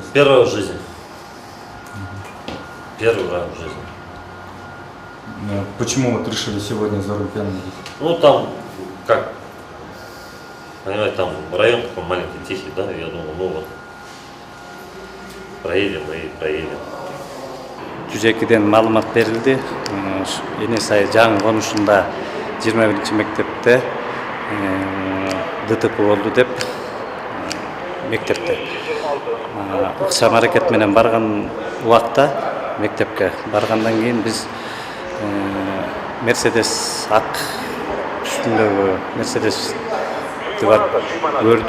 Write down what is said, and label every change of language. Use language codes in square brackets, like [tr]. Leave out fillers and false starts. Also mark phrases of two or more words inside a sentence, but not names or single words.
[ru] Первый раз в жизни. Первый раз в жизни. Почему вот решили сегодня за руль пьяным? Ну там, как, понимаете, там район такой маленький, тихий, да, я думал, ну вот, проедем и проедем. [ky] Жүзекиден маалымат берилди. Эне сай жаңы конушунда 21-мектепте ДТП болду деп мектепте. Ыкчам аракет менен барган убакта мектепке баргандан кийин биз Мерседес ак үстүндөгү Мерседес көрдүк.